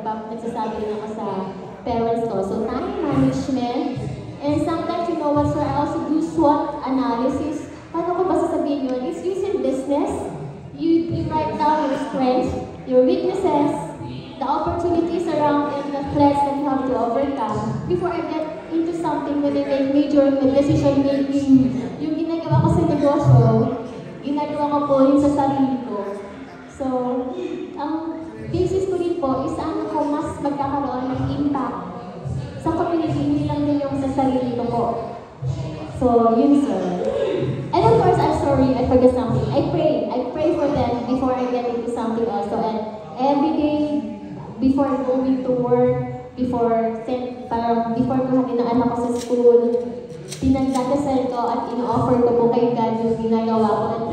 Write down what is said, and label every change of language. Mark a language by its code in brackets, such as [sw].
[tl] Nagsasabi rin ako sa parents ko. [en] So time management. And sometimes, you know what, sir, I also do SWOT analysis. [tl] Paano ko ba sasabihin yun? [en] It's using business. You write down your strengths, your weaknesses, the opportunities around, and the threats that you have to overcome. Before I get into something when I make major decision making, [tl] yung ginagawa ko sa negosyo, ginagawa ko po rin sa sarili ko. So, ang basis ko rin po is ano ko mas magkakaroon ng impact sa community, hindi lang din yung sa sarili ko po. So, yun sir. [en] And of course, I'm sorry, I forgot something. I pray for them before I get into something also. And every day, before going to work, before [tl] kuhanin ng anak ko sa school, pinagdadasal ko at ino-offer ko po kay God yung ginagawa ko.